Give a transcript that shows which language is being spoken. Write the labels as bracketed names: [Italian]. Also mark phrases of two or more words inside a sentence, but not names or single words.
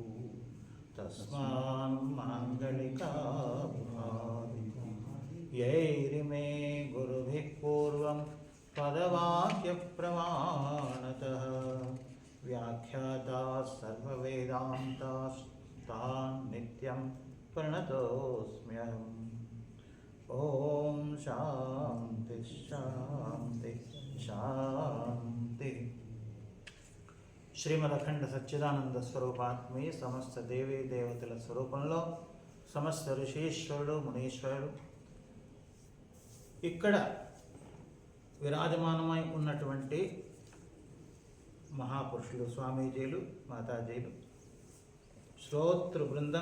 [Sanskrit] तस्मान्माङ्गलिका यैरिमे गुरुभिः पूर्वं पदवाक्यप्रमाणतः व्याख्याताः सर्ववेदान्तास्तान् नित्यं प्रणतोऽस्म्यहम्। ॐ शान्ति शान्ति शान्ति। [Telugu] శ్రీమదఖండ సచ్చిదానంద స్వరూపాత్మే సమస్త దేవీ దేవతల స్వరూపంలో సమస్త ఋషీశ్వరుడు మునీశ్వరుడు ఇక్కడ విరాజమానమై ఉన్నటువంటి మహాపురుషులు స్వామీజీలు మాతాజీలు శ్రోతృ బృందం